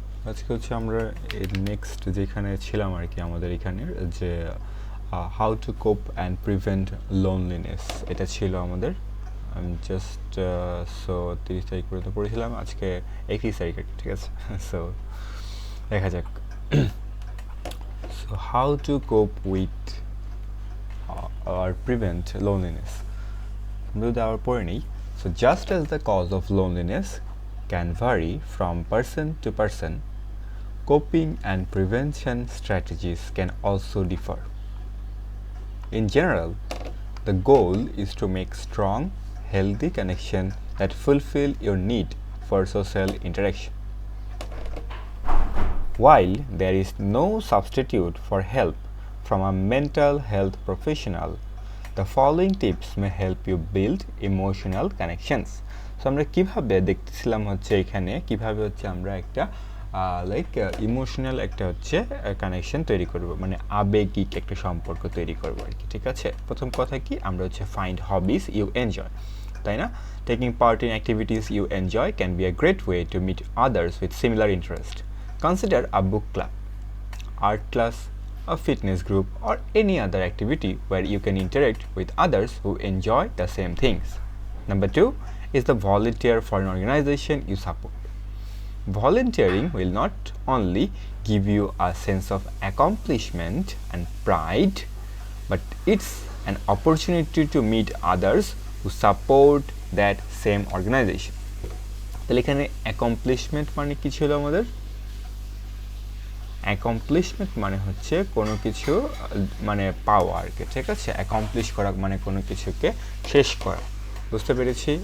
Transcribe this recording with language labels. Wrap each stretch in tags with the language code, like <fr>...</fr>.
<bn>আজকে হচ্ছে আমরা নেক্সট যেখানে ছিলাম আর কি, আমাদের এখানের যে</bn> <en>how to cope and prevent loneliness,</en> <bn>এটা ছিল আমাদের। জাস্ট সো 30 তারিখ পর্যন্ত পড়েছিলাম, আজকে 31 তারিখ আর কি, ঠিক আছে?</bn> <en>so</en> <bn>দেখা যাক।</bn> <en>So how to cope with or prevent loneliness. Build our পড়ে So just as the cause of loneliness can vary from person to person, coping and prevention strategies can also differ. In general, the goal is to make strong, healthy connection that fulfill your need for social interaction. While there is no substitute for help from a mental health professional, the following tips may help you build emotional connections.</en> <bn>So আমরা কিভাবে দেখতেছিলাম হচ্ছে এখানে কিভাবে হচ্ছে আমরা একটা like emotional একটা হচ্ছে কানেকশন তৈরি করব, মানে আবেগিক একটা সম্পর্ক তৈরি করব আর কি, ঠিক আছে? প্রথম কথা কি, আমরা হচ্ছে</bn> <en>find hobbies you enjoy,</en> <bn>তাই না?</bn> <en>Taking part in activities you enjoy can be a great way to meet others with similar interest. Consider a book club, art class, a fitness group, or any other activity where you can interact with others who enjoy the same things. Number 2 is the volunteer for an organization you support. Volunteering will not only give you a sense of accomplishment and pride, but it's an opportunity to meet others who support that same organization.</en> <bn>তাহলে এখানে accomplishment মানে কি ছিল আমাদের? Accomplishment মানে হচ্ছে কোনো কিছু মানে পাওয়া আর কি, ঠিক আছে? অ্যাকমপ্লিশ করা মানে কোনো কিছুকে শেষ করা, বুঝতে পেরেছি?</bn>